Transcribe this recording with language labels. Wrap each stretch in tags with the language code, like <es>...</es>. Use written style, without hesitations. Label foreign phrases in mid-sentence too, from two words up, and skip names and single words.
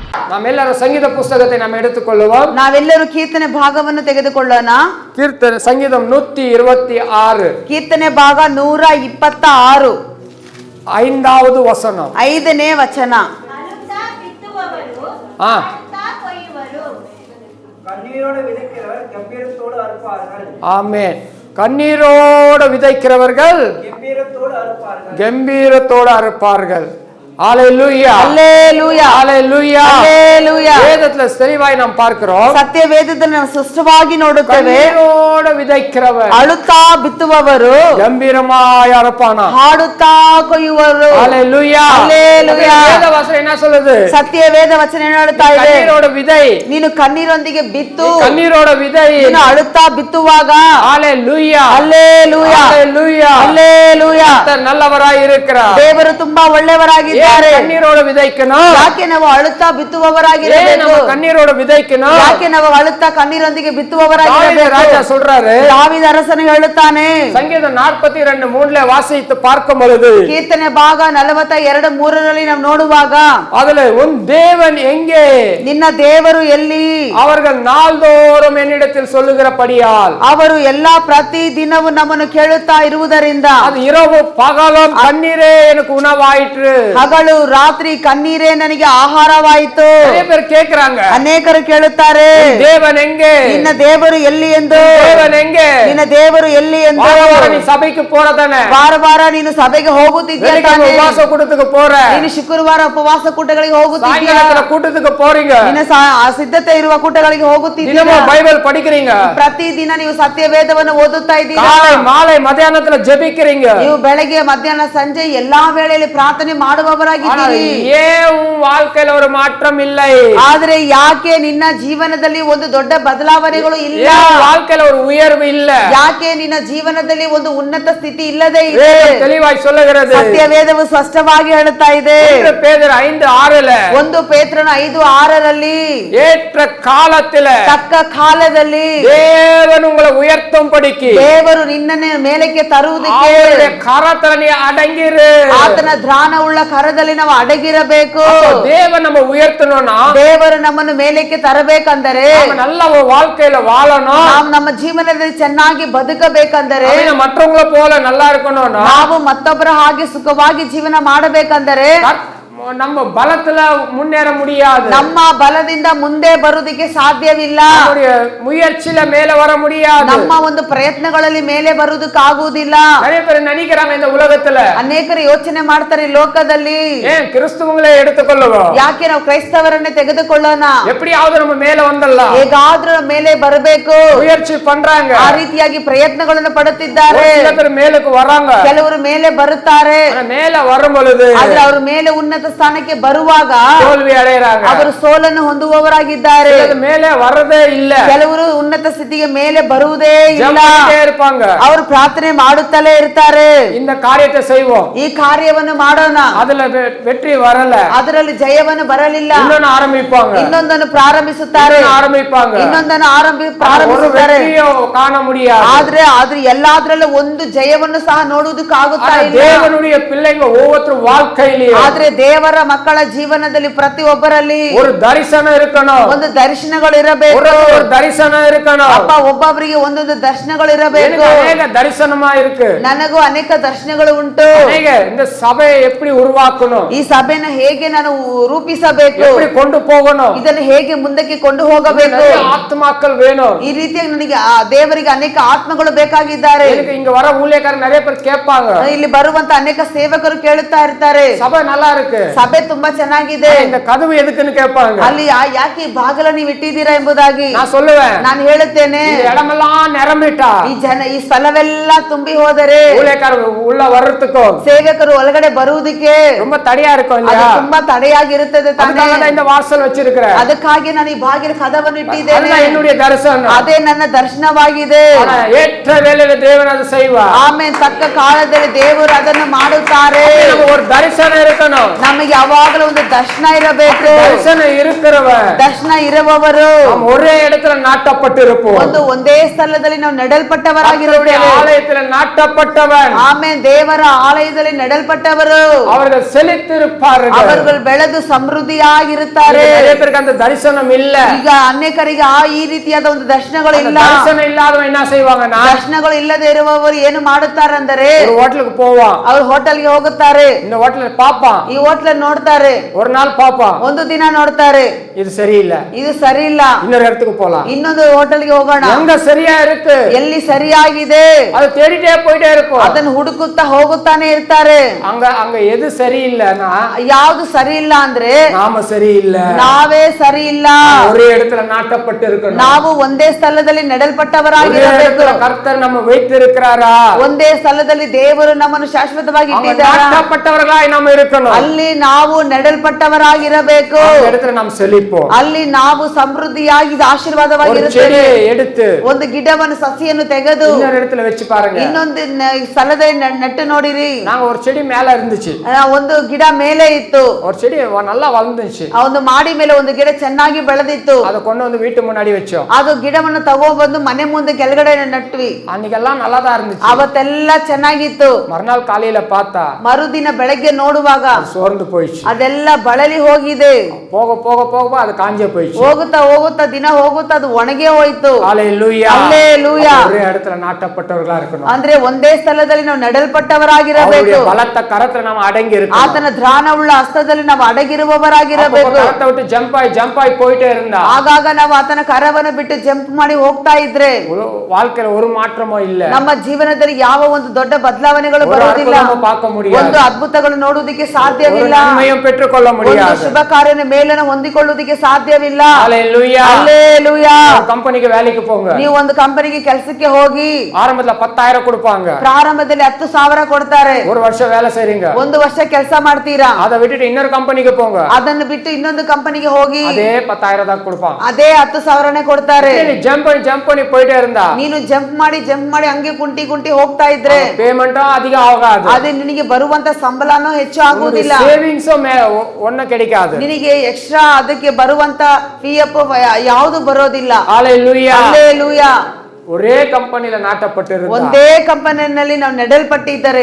<ta>ನಾವೆಲ್ಲರೂ சங்கீத புஸ்தகத்தை நாம் எடுத்துக்கொள்வோம்.</ta> <kn>ನಾವೆಲ್ಲರೂ ಕೀರ್ತನೆ ಭಾಗವನ್ನು ತೆಗೆದುಕೊಳ್ಳೋಣ.</kn> <ta>கீர்த்தனை சங்கீதம் 126</ta> <kn>ಕೀರ್ತನೆ ಭಾಗ 126</kn> <ta>5வது வசனம்.</ta> <kn>5ನೇ ವಚನ.</kn> <ta>ஆமென். கண்ணீரோடு விதைக்கிறவர்கள் கம்பீரத்தோடு அறுப்பார்கள். ஹalleluya ஹalleluya ஹalleluya ஹalleluya. வேதத்துல தெளிவாய் நாம் பார்க்கிறோம்.</ta> <kn>ಸತ್ಯ ವೇದದಲ್ಲಿ ನಾವು ಸ್ಪಷ್ಟವಾಗಿ ನೋಡುತ್ತೇವೆ.</kn> <ta>ಕಣ್ಣೀರೋடு விதைக்கிறவர்</ta> <kn>ಅಳುತ್ತಾ ಬಿತ್ತುವವರು</kn> <ta>கம்பீரமாய் அறுப்பானா.</ta> <kn>ಹಾಡುತ್ತಾ ಕೊಯ್ಯುವರು.</kn> <ta>ஹalleluya ஹalleluya. வேத வசனம் என்ன சொல்லுது?</ta> <kn>ಸತ್ಯ ವೇದ ವಚನ ಏನು ಹೇಳುತ್ತಾ ಇದೆ?</kn> <ta>கண்ணீரோட விதை.</ta> <kn>ನೀನು ಕಣ್ಣೀರೊಂದಿಗೆ ಬಿತ್ತು.</kn> <ta>கண்ணீரோட விதை.</ta> <kn>ನೀನು ಅಳುತ್ತಾ ಬಿತ್ತುವಾಗ</kn> <ta>ஹalleluya ஹalleluya ஹalleluya ஹalleluya. கர்த்தர் நல்லவராய் இருக்கிறார்.</ta> <kn>ದೇವರು ತುಂಬಾ ಒಳ್ಳೆಯವರಾಗಿದ್ದಾರೆ.</kn> <ta>கண்ணீரோட விதைக்கணும்.</ta> <kn>ಯಾಕೆ ನಾವು ಅಳುತ್ತಾ ಬಿತ್ತುವವರಾಗಿರಬೇಕು?</kn> <ta>நம்ம கண்ணீரோட விதைக்கணும்.</ta> <kn>ಯಾಕೆ ನಾವು ಅಳುತ್ತಾ ಕಣ್ಣೀರೊಂದಿಗೆ ಬಿತ್ತುವವರಾಗಿರಬೇಕು?</kn> <ta>ராஜா சொல்றாரு.</ta> <kn>ದಾವೀದ ಅರಸನು ಹೇಳುತ್ತಾನೆ.</kn> <ta>சங்கீதம் 42:3 வாசித்து பார்க்கும் பொழுது</ta> <kn>ಕೀರ್ತನೆ ಭಾಗ 42:3 ನಾವು ನೋಡುವಾಗ</kn> <ta>அதுல உன் தேவன் எங்கே?</ta> <kn>ನಿನ್ನ ದೇವರು ಎಲ್ಲಿ?</kn> <ta>அவர்கள் நாள்தோறும் என்னிடத்தில் சொல்லுகிறபடியால்</ta> <kn>ಅವರು ಎಲ್ಲಾ ಪ್ರತಿ ದಿನವೂ ನಮ್ಮನ್ನು ಕೇಳುತ್ತಾ ಇರುವುದರಿಂದ</kn> <ta>அது இரவு பகலும் கண்ணீரே எனக்கு உணவாயிற்று.</ta> <kn>ಹಗಲು ರಾತ್ರಿ ಕಣ್ಣೀರೇ ನನಗೆ ಆಹಾರವಾಯಿತು.</kn> <ta>நிறைய பேர் கேக்குறாங்க,</ta> <kn>ಅನೇಕರು ಕೇಳುತ್ತಾರೆ,</kn> <ta>தேவன் எங்கே?</ta> <kn>ನಿನ್ನ ದೇವರು ಎಲ್ಲಿ ಎಂದು.</kn> <ta>தேவன் எங்கே?</ta> <kn>ನಿನ್ನ ದೇವರು ಎಲ್ಲಿ ಎಂದು.</kn> <ta>வார வார நீ சபைக்கு போறதானே?</ta> <kn>ವಾರ ವಾರ ನೀನು ಸಭೆಗೆ ಹೋಗುತ್ತಿದ್ದೀಯ ತಾನೇ?</kn> <ta>உபவாச கூட்டத்துக்கு போற.</ta> <kn>ನೀನು ಶುಕ್ರವಾರ ಉಪವಾಸ ಕೂಟಗಳಿಗೆ ಹೋಗುತ್ತಿದ್ದೀಯ.</kn> <ta>சாயங்காலத்துல கூட்டத்துக்கு போறீங்க.</ta> <kn>ನಿನ್ನ ಸಿದ್ಧತೆ ಇರುವ ಕೂಟಗಳಿಗೆ ಹೋಗುತ್ತಿದ್ದೀಯ.</kn> <ta>தினமும் பைபிள் படிக்கிறீங்க.</ta> <kn>ಪ್ರತಿದಿನ ನೀವು ಸತ್ಯ ವೇದವನ್ನು ಓದುತ್ತಾ ಇದ್ದೀರಾ.</kn> <ta>காலை மாலை மத்தியானத்துல ஜெபிக்கிறீங்க.</ta> <kn>ನೀವು ಬೆಳಗ್ಗೆ ಮಧ್ಯಾಹ್ನ ಸಂಜೆ ಎಲ್ಲಾ ವೇಳೆಯಲ್ಲಿ ಪ್ರಾರ್ಥನೆ ಮಾಡುವವರಾಗಿದ್ದೀರಿ.</kn> <ta>ஏன் உன் வாழ்க்கையில ஒரு மாற்றம் இல்லை?</ta> <kn>ಆದ್ರೆ ಯಾಕೆ ನಿನ್ನ ಜೀವನದಲ್ಲಿ ಒಂದು ದೊಡ್ಡ ಬದಲಾವಣೆಗಳು ಇಲ್ಲ?</kn> <ta>வாழ்க்கையில ஒரு உயர்வு இல்ல?</ta> <kn>ಯಾಕೆ ನಿನ್ನ ಜೀವನದಲ್ಲಿ ಒಂದು ಉನ್ನತ ಸ್ಥಿತಿ ಇಲ್ಲದೆ ಇದೆ?</kn> <ta>தெளிவாய் சொல்லுகிறது.</ta> <kn>ಸತ್ಯ ವೇದವು ಸ್ಪಷ್ಟವಾಗಿ ಹೇಳುತ್ತಾ ಇದೆ.</kn> <ta>பேதுரு 5:6</ta> <kn>1 ಪೇತ್ರನ 5:6</kn> <ta>ஏற்ற காலத்தில</ta> <kn>ತಕ್ಕ ಕಾಲದಲ್ಲಿ</kn> <ta>தேவன் உங்களை உயர்த்தும்படிக்கு</ta> <kn>ದೇವರು ನಿನ್ನನ್ನು ಮೇಲಕ್ಕೆ ತರುವುದಕ್ಕೆ</kn> <ta>அவருடைய கரத்துல நீ அடங்கிரு.</ta> <kn>ಆತನ ಧ್ಯಾನವುಳ್ಳ ಕರದಲ್ಲಿ ನಾವು ಅಡಗಿರಬೇಕು.</kn> <ta>தேவன் நம்ம உயர்த்தணும்னா</ta> <kn>ದೇವರು ನಮ್ಮನ್ನು ಮೇಲಕ್ಕೆ ತರಬೇಕಂದರೆ</kn> <ta>நம்ம நல்ல ஒரு வாழ்க்கையில வாழணும்.</ta> <kn>ನಾವು ನಮ್ಮ ಜೀವನದಲ್ಲಿ ಚೆನ್ನಾಗಿ ಬದುಕಬೇಕಂದರೆ</kn> <ta>மற்றவங்கள போல நல்லா இருக்கணும்னா</ta> <kn>ನಾವು ಮತ್ತೊಬ್ಬರ ಹಾಗೆ ಸುಖವಾಗಿ ಜೀವನ ಮಾಡಬೇಕಂದರೆ</kn> <ta>நம்ம பலத்துல முன்னேற முடியாது.</ta> <kn>ನಮ್ಮ ಬಲದಿಂದ ಮುಂದೆ ಬರುವುದಕ್ಕೆ ಸಾಧ್ಯವಿಲ್ಲ.</kn> <ta>முயற்சியில மேல வர முடியாது.</ta> <kn>ನಮ್ಮ ಒಂದು ಪ್ರಯತ್ನಗಳಲ್ಲಿ ಮೇಲೆ ಬರುವುದಕ್ಕಾಗುವುದಿಲ್ಲ.</kn> <ta>நிறைய பேர் நினைக்கிறாங்க இந்த உலகத்துல,</ta> <kn>ಅನೇಕರು ಯೋಚನೆ ಮಾಡ್ತಾರೆ ಈ ಲೋಕದಲ್ಲಿ,</kn> <ta>ஏன் கிறிஸ்துவங்களே எடுத்துக்கொள்ளுவோம்,</ta> <kn>ಯಾಕೆ ನಾವು ಕ್ರೈಸ್ತವರನ್ನೇ ತೆಗೆದುಕೊಳ್ಳೋಣ,</kn> <ta>எப்படியாவது நம்ம மேல வந்துடலாம்,</ta> <kn>ಹೇಗಾದ್ರೂ ಮೇಲೆ ಬರಬೇಕು</kn> <ta>முயற்சி பண்றாங்க.</ta> <kn>ಆ ರೀತಿಯಾಗಿ ಪ್ರಯತ್ನಗಳನ್ನು ಪಡುತ್ತಿದ್ದಾರೆ.</kn> <ta>சில பேர் மேலுக்கு வராங்க,</ta> <kn>ಕೆಲವರು ಮೇಲೆ ಬರುತ್ತಾರೆ.</kn> <ta>மேல வரும் பொழுது</ta> <kn>ಆದ್ರೆ ಅವರು ಮೇಲೆ ಉನ್ನತ ಸ್ಥಾನಕ್ಕೆ ಬರುವಾಗ</kn> <ta>தோல்வி அடையறாங்க.</ta> <kn>ಅವರು ಸೋಲನ್ನು ಹೊಂದುವವರಾಗಿದ್ದಾರೆ.</kn> <ta>ಮೇಲೆ வரதே ಇಲ್ಲ.</ta> <kn>ಕೆಲವರು ಉನ್ನತ ಸ್ಥಿತಿಗೆ ಮೇಲೆ ಬರುವುದೇ ಇಲ್ಲ.</kn> <ta>இருப்பாங்க.</ta> <kn>ಅವರು ಪ್ರಾರ್ಥನೆ ಮಾಡುತ್ತಲೇ ಇರ್ತಾರೆ.</kn> <ta>இந்த காரியத்தை செய்வோம்,</ta> <kn>ಈ ಕಾರ್ಯವನ್ನು ಮಾಡೋಣ,</kn> <ta>அதுல வெற்றி வரல,</ta> <kn>ಅದರಲ್ಲಿ ಜಯವನ್ನು ಬರಲಿಲ್ಲ,</kn> <ta>இன்னொன்னு ஆரம்பிப்பாங்க,</ta> <kn>ಇನ್ನೊಂದನ್ನು ಪ್ರಾರಂಭಿಸುತ್ತಾರೆ,</kn> <ta>ಆರಂಭಿப்பாங்க,</ta> <kn>ಇನ್ನೊಂದನ್ನು ಪ್ರಾರಂಭಿಸುತ್ತಾರೆ.</kn> <ta>ಕಾಣ முடியாது.</ta> <kn>ಆದ್ರೆ ಎಲ್ಲಾದ್ರಲ್ಲೂ ಒಂದು ಜಯವನ್ನು ಸಹ ನೋಡುವುದಕ್ಕಾಗುತ್ತಾ ಇಲ್ಲ.</kn> <ta>தேவனுடைய பிள்ளைங்க ஒவ்வொருத்தரும் வாழ்க்கையிலே</ta> <kn>ಆದ್ರೆ ದೇವರ ಮಕ್ಕಳ ಜೀವನದಲ್ಲಿ ಪ್ರತಿಯೊಬ್ಬರಲ್ಲಿ</kn> <ta>ஒரு தரிசனம் இருக்கணும்,</ta> <kn>ಒಂದು ದರ್ಶನಗಳು ಇರಬೇಕು.</kn> <ta>ஒரு தரிசனம் இருக்கணும்.</ta> <kn>ಅಪ್ಪ ಒಬ್ಬೊಬ್ಬರಿಗೆ ಒಂದೊಂದು ದರ್ಶನಗಳು ಇರಬೇಕು.</kn> <ta>அநேக தரிசனமா இருக்கு,</ta> <kn>ನನಗೂ ಅನೇಕ ದರ್ಶನಗಳು ಉಂಟು.</kn> <ta>இந்த சபையை எப்படி உருவாக்கணும்,</ta> <kn>ಈ ಸಭೆನ ಹೇಗೆ ನಾನು ರೂಪಿಸಬೇಕು,</kn> <ta>எப்படி கொண்டு போகணும்,</ta> <kn>ಇದನ್ನು ಹೇಗೆ ಮುಂದಕ್ಕೆ ಕೊಂಡು ಹೋಗಬೇಕು,</kn> <ta>ஆத்மாக்கள் வேணும்.</ta> <kn>ಈ ರೀತಿಯಾಗಿ ನನಗೆ ದೇವರಿಗೆ ಅನೇಕ ಆತ್ಮಗಳು ಬೇಕಾಗಿದ್ದಾರೆ.</kn> <ta>இங்க வர ஊழியக்காரர் நிறைய பேர் கேட்பாங்க,</ta> <kn>ಇಲ್ಲಿ ಬರುವಂತ ಅನೇಕ ಸೇವಕರು ಕೇಳುತ್ತಾ ಇರ್ತಾರೆ,</kn> <ta>சபை நல்லா இருக்கு,</ta> <kn>ಸಭೆ ತುಂಬಾ ಚೆನ್ನಾಗಿದೆ,</kn> <ta>இந்த கதவு எதுக்குன்னு கேட்பாங்க,</ta> <kn>ಅಲ್ಲಿ ಯಾಕೆ ಈ ಬಾಗಿಲ ನೀವು ಇಟ್ಟಿದ್ದೀರಾ ಎಂಬುದಾಗಿ</kn> <ta>நான் சொல்லுவேன்.</ta> <kn>ನಾನು ಹೇಳುತ್ತೇನೆ,</kn> <ta>இடமெல்லாம் நிரம்பிட்டா,</ta> <kn>ಈ ಸ್ಥಳವೆಲ್ಲ ತುಂಬಿ ಹೋದರೆ</kn> <ta>ஊழியக்காரர் உள்ள வர்றதுக்கும்</ta> <kn>ಸೇವಕರು ಒಳಗಡೆ ಬರುವುದಕ್ಕೆ</kn> <ta>ரொம்ப தடையா இருக்கும் இல்லையா?</ta> <kn>ತುಂಬಾ ತಡೆಯಾಗಿರುತ್ತದೆ ತಾನೇ.</kn> <ta>இந்த வாசல் வச்சிருக்கிறேன்,</ta> <kn>ಅದಕ್ಕಾಗಿ ನಾನು ಈ ಬಾಗಿಲ ಕದವನ್ನು ಇಟ್ಟಿದ್ದೇನೆ.</kn> <ta>என்னுடைய தரிசனம்,</ta> <kn>ಅದೇ ನನ್ನ ದರ್ಶನವಾಗಿದೆ.</kn> <ta>ஏற்ற வேளையில தேவன் அதை செய்வார்.</ta> <kn>ಆಮೇಲೆ ತಕ್ಕ ಕಾಲದಲ್ಲಿ ದೇವರು ಅದನ್ನು ಮಾಡುತ್ತಾರೆ.</kn> <ta>ஒரு தரிசனம் இருக்கணும்,</ta> <kn>ನಮ್ಮ ನಮಗೆ ಯಾವಾಗಲೂ ಒಂದು ದರ್ಶನ ಇರಬೇಕು.</kn> <ta>தரிசனம் இருக்கிறவன்</ta> <kn>ದರ್ಶನ ಇರುವವರು</kn> <ta>நாம் ஒரே இடத்துல நாட்டப்பட்டிருப்போம்.</ta> <kn>ಒಂದೇ ಸ್ಥಳದಲ್ಲಿ ನಾವು</kn> <ta>கர்த்தருடைய</ta> <kn>ನೆಡಲ್ಪಟ್ಟವರಾಗಿರುತ್ತೇವೆ.</kn> <ta>ஆலயத்துல நாட்டப்பட்டவன்</ta> <kn>ಆಮೇಲೆ ದೇವರ ಆಲಯದಲ್ಲಿ ನೆಡಲ್ಪಟ್ಟವರು</kn> <ta>அவர்கள் செழித்திருப்பார்கள்.</ta> <kn>ಅವರುಗಳು ಬೆಳೆದು ಸಮೃದ್ಧಿಯಾಗಿರುತ್ತಾರೆ.</kn> <ta>நிறைய பேருக்கு அந்த தரிசனம் இல்ல.</ta> <kn>ಈಗ ಅನೇಕರಿಗೆ ಈ ರೀತಿಯಾದ ಒಂದು ದರ್ಶನಗಳು</kn> <ta>அந்த</ta> <kn>ಇಲ್ಲ.</kn> <ta>தரிசனம் இல்லாதவன் என்ன செய்வாங்கன்னா,</ta> <kn>ದರ್ಶನಗಳು ಇಲ್ಲದೆ ಇರುವವರು ಏನು ಮಾಡುತ್ತಾರೆ ಅಂದರೆ</kn> <ta>ஒரு ஹோட்டலுக்கு போவான்.</ta> <kn>ಅವರು ಹೋಟೆಲ್ಗೆ ಹೋಗುತ್ತಾರೆ.</kn> <ta>இந்த ஹோட்டல்ல பாப்பான்.</ta> <kn>ಈ ಹೋಟ್ಲ ನೋಡ್ತಾರೆ.</kn> <ta>ஒரு நாள் பாப்பான்.</ta> <kn>ಒಂದು ದಿನ ನೋಡ್ತಾರೆ,</kn> <ta>இது சரியில்லை,</ta> <kn>ಇದು ಸರಿ ಇಲ್ಲ,</kn> <ta>இன்னொரு இடத்துக்கு போலாம்.</ta> <kn>ಇನ್ನೊಂದು ಹೋಟೆಲ್ಗೆ ಹೋಗೋಣ,</kn> <ta>எங்க சரியா இருக்கு</ta> <kn>ಎಲ್ಲಿ ಸರಿಯಾಗಿದೆ</kn> <ta>அது தேடிட்டே போயிட்டே இருக்கும்.</ta> <kn>ಅದನ್ನು ಹುಡುಕುತ್ತಾ ಹೋಗುತ್ತಾನೆ ಇರ್ತಾರೆ.</kn> <ta>அங்க அங்க எது சரியில்லைன்னா</ta> <kn>ಯಾವ್ದು ಸರಿ ಇಲ್ಲ ಅಂದ್ರೆ</kn> <ta>நாம சரியில்லை,</ta> <kn>ನಾವೇ ಸರಿ ಇಲ್ಲ.</kn> <ta>ஒரே இடத்துல நாட்டப்பட்டு இருக்கணும்.</ta> <kn>ನಾವು ಒಂದೇ ಸ್ಥಳದಲ್ಲಿ</kn> <ta>ஒரே</ta> <kn>ನೆಡಲ್ಪಟ್ಟವರಾಗಿರಬೇಕು.</kn> <ta>இடத்துல கர்த்தர் நம்ம வைத்திருக்கிறாரா,</ta> <kn>ಒಂದೇ ಸ್ಥಳದಲ್ಲಿ ದೇವರು ನಮ್ಮನ್ನು ಶಾಶ್ವತವಾಗಿ</kn> <ta>அவங்க</ta> <kn>ಇಟ್ಟಿದ್ದಾರೆ.</kn> <ta>நாட்டப்பட்டவர்களாய் நம்ம இருக்கணும்.</ta> <kn>ಅಲ್ಲಿ ನಾವು ನೆಡಲ್ಪಟ್ಟವರಾಗಿರಬೇಕು.</kn> <ta>அந்த இடத்துல நாம் செழிப்போம்.</ta> <kn>ಅಲ್ಲಿ ನಾವು ಸಮೃದ್ಧಿಯಾಗಿ</kn> <ta>ஒரு</ta> <kn>ಆಶೀರ್ವಾದವಾಗಿರುತ್ತೇವೆ.</kn> <ta>செடியை எடுத்து</ta> <kn>ಒಂದು ಗಿಡವನ್ನು ಸಸಿಯನ್ನು ತೆಗೆದು</kn> <ta>இன்னொரு இடத்துல வச்சு பாருங்க.</ta> <kn>ಇನ್ನೊಂದು ಸ್ಥಳದಲ್ಲಿ ನೆಟ್ಟು ನೋಡಿರಿ.</kn> <ta>நாங்க ஒரு செடி மேல இருந்துச்சு,</ta> <kn>ಒಂದು ಗಿಡ ಮೇಲೆ ಇತ್ತು,</kn> <ta>ஒரு செடி நல்லா வளர்ந்துச்சு.</ta> <kn>ಆ ಒಂದು ಮಾಡಿ ಮೇಲೆ ಒಂದು ಗಿಡ ಚೆನ್ನಾಗಿ ಬೆಳೆದಿತ್ತು.</kn> <ta>அதை கொண்டு வந்து வீட்டு முன்னாடி வச்சோம்.</ta> <kn>ಅದು ಗಿಡವನ್ನು ತಗೊಂಡ್ಬಂದು ಮನೆ ಮುಂದೆ ಕೆಳಗಡೆ ನಟ್ವಿ.</kn> <ta>அன்னைக்கெல்லாம் நல்லா தான் இருந்துச்சு.</ta> <kn>ಅವತ್ತೆಲ್ಲ ಚೆನ್ನಾಗಿತ್ತು.</kn> <ta>மறுநாள் காலையில பார்த்தா</ta> <kn>ಮರುದಿನ ಬೆಳಗ್ಗೆ ನೋಡುವಾಗ</kn> <ta>சோர்ந்து போயிடுச்சு.</ta> <kn>ಅದೆಲ್ಲ ಬಳಲಿ ಹೋಗಿದೆ.</kn> <ta>போக போக போக அது காஞ்சே போயிடுச்சு.</ta> <kn>ಹೋಗುತ್ತಾ ಹೋಗುತ್ತಾ ದಿನ ಹೋಗುತ್ತಾ ಅದು ಒಣಗೆ ಹೋಯ್ತು.</kn> <ta>ஹல்லேலூயா,</ta> <kn>ಹಲ್ಲೇಲೂಯಾ.</kn> <ta>ஒரே இடத்துல நாட்டப்பட்டவர்களா இருக்கணும்.</ta> <kn>ಅಂದ್ರೆ ಒಂದೇ ಸ್ಥಳದಲ್ಲಿ ನಾವು ನೆಡಲ್ಪಟ್ಟವರಾಗಿರಬೇಕು.</kn> <ta>அவருடைய பலத்த கரத்துல நாம அடங்கி இருக்கணும்.</ta> <kn>ಆತನ ಧ್ಯಾನವುಳ್ಳ ಹಸ್ತದಲ್ಲಿ ನಾವು ಅಡಗಿರುವವರಾಗಿರಬೇಕು.</kn> <ta>கரத்தை விட்டு ஜம்ப் ஆகி போயிட்டே இருந்தா</ta> <kn>ಆಗಾಗ ನಾವು ಆತನ ಕರವನ್ನು ಬಿಟ್ಟು ಜಂಪ್ ಮಾಡಿ ಹೋಗ್ತಾ ಇದ್ರೆ</kn> <ta>வாழ்க்கையில ஒரு மாற்றமும் இல்ல.</ta> <kn>ನಮ್ಮ ಜೀವನದಲ್ಲಿ ಯಾವ ಒಂದು ದೊಡ್ಡ ಬದಲಾವಣೆಗಳು</kn> <ta>ஒரு</ta> <kn>ಬರೋದಿಲ್ಲ.</kn> <ta>அற்புதமும் பார்க்க முடியாது.</ta> <kn>ಒಂದು ಅದ್ಭುತಗಳು ನೋಡುವುದಕ್ಕೆ</kn> <ta>ஒரு</ta> <kn>ಸಾಧ್ಯವಿಲ್ಲ.</kn> <ta>நன்மையும் பெற்றுக்கொள்ள</ta> <kn>ಒಂದು</kn> <ta>முடியாது.</ta> <kn>ಶುಭ ಕಾರ್ಯನ ಮೇಲನ್ನು ಹೊಂದಿಕೊಳ್ಳುವುದಕ್ಕೆ ಸಾಧ್ಯವಿಲ್ಲ.</kn> <ta>ஹல்லேலூயா.</ta> <kn>ಹಲ್ಲೇಲೂಯಾ.</kn> <ta>ஒரு கம்பெனிக்கு வேலைக்கு போங்க.</ta> <kn>ನೀವು ಒಂದು ಕಂಪನಿಗೆ ಕೆಲಸಕ್ಕೆ ಹೋಗಿ</kn> <ta>ஆரம்பத்துல 10,000 கொடுப்பாங்க.</ta> <kn>ಪ್ರಾರಂಭದಲ್ಲಿ 10,000 ಕೊಡ್ತಾರೆ.</kn> <ta>ஒரு வருஷம் வேலை செய்றீங்க,</ta> <kn>ಒಂದು ವರ್ಷ ಕೆಲಸ ಮಾಡ್ತೀರಾ.</kn> <ta>அதை விட்டுட்டு இன்னொரு கம்பெனிக்கு போங்க,</ta> <kn>ಅದನ್ನು ಬಿಟ್ಟು ಇನ್ನೊಂದು ಕಂಪನಿಗೆ ಹೋಗಿ</kn> <ta>அதே 10,000 தான் கொடுப்பாங்க.</ta> <kn>ಅದೇ 10,000ನೇ ಕೊಡ್ತಾರೆ.</kn> <ta>ஜம்ப் பண்ணி போயிட்டே இருந்தா</ta> <kn>ನೀನು ಜಂಪ್ ಮಾಡಿ ಹಂಗೆ ಕುಂಟಿ ಹೋಗ್ತಾ ಇದ್ರೆ</kn> <ta>பேமெண்ட்டும் அதிகம் ஆகாது.</ta> <kn>ಅದು ನಿನಗೆ ಬರುವಂತ ಸಂಬಳನೂ ಹೆಚ್ಚು ಆಗುವುದಿಲ್ಲ.</kn> <ta>ಸೇವಿಂಗ್ஸும் ஒண்ணும் கிடைக்காது.</ta> <kn>ನಿನಗೆ ಎಕ್ಸ್ಟ್ರಾ ಅದಕ್ಕೆ ಬರುವಂತ PF ಯಾವುದು ಬರೋದಿಲ್ಲ.</kn> <ta>ஹல்லேலூயா.</ta> <kn>ಹಲ್ಲೇಲೂಯಾ.</kn> <ta>ஒரே கம்பெனில நாட்டப்பட்டிருந்தா</ta> <kn>ಒಂದೇ ಕಂಪನಿಯಲ್ಲಿ ನಾವು ನೆಡಲ್ಪಟ್ಟಿದ್ದರೆ</kn>